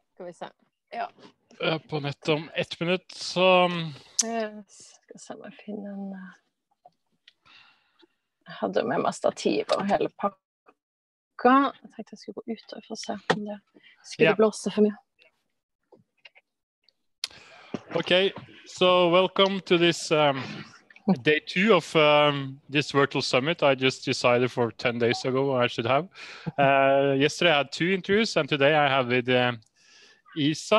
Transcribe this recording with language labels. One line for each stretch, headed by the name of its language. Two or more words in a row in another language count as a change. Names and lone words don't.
Norwegian: Skal vi se. Ja. På nett om 1 minutt, så... Yes. Skal se om jeg finner en... Jeg hadde med meg stativ og hele pakka. Jeg tenkte jeg skulle gå ut og få se om det skulle blåse for mye.
English: Okay, so welcome to this day 2 of this virtual summit. I just decided for 10 days ago I should have. Yesterday I had 2 interviews, and today I have with Iisa.